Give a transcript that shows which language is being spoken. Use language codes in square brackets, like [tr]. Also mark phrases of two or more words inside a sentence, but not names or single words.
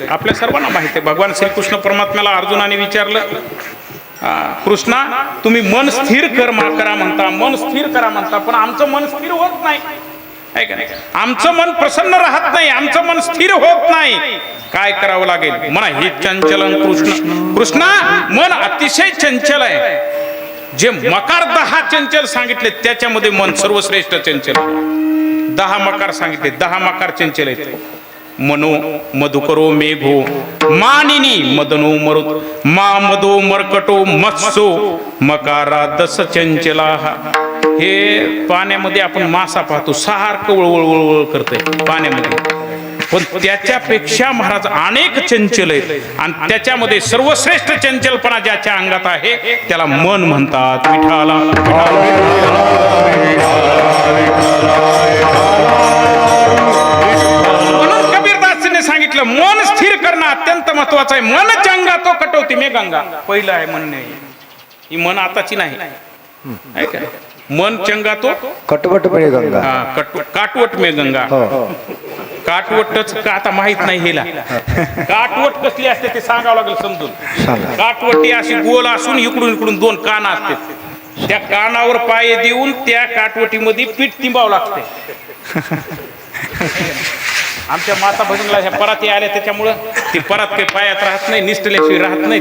[mr] आपल्या सर्वांना माहिती आहे, भगवान श्रीकृष्ण परमात्म्याला अर्जुनाने विचारलं, कृष्णा तुम्ही मन स्थिर करा म्हणता, मन स्थिर करा म्हणता, पण आमचं मन स्थिर होत नाही, आहे का नाही? आमचं मन प्रसन्न राहत नाही, आमचं मन स्थिर होत नाही, काय करावं लागेल? म्हणा हे चंचलन कृष्णा मन अतिशय चंचल आहे. जे मकार 10 चंचल सांगितले त्याच्यामध्ये मन सर्वश्रेष्ठ चंचल. 10 मकार सांगितले, 10 मकार चंचल आहेत. [sa] मनो मधुकरो मेघो मानिनी मदनो मरुत मा मदो मरकटो मत्सो मकारा 10 चंचला. [mr] हे पाण्यामध्ये आपण मासा पाहतो, सारखं वळवळ करतंय पाण्यामध्ये, पण त्याच्यापेक्षा महाराज अनेक चंचल आहेत, आणि त्याच्यामध्ये सर्वश्रेष्ठ चंचलपणा ज्याच्या अंगात आहे त्याला मन म्हणतात. विठाला म्हणून कबीरदासने सांगितलं, मन स्थिर करणं अत्यंत महत्वाचं आहे. [hi] मन चंगा तो कटवती मे गंगा. [mr] पहिलं आहे म्हणणे, ही मन आताची नाही, आहे का? [hi] मन चंगा तो कटवट मिळे गंगा. काटवट मे गंगा. [mr] हो. काटवटच का आता माहित नाही हिला. काटवट कसली असते ते सांगावं लागेल समजून. सांगा. काटवटी अशी गोल असून इकडून इकडून दोन कान असते. त्या कानावर पाय देऊन त्या काटवटीमध्ये पीठ तिंबावं लागते. आमच्या माता भगिनीला ह्या पराती आल्या त्याच्यामुळं ती परात काही पायात राहत नाही, निसटल्याशिवाय राहत नाही.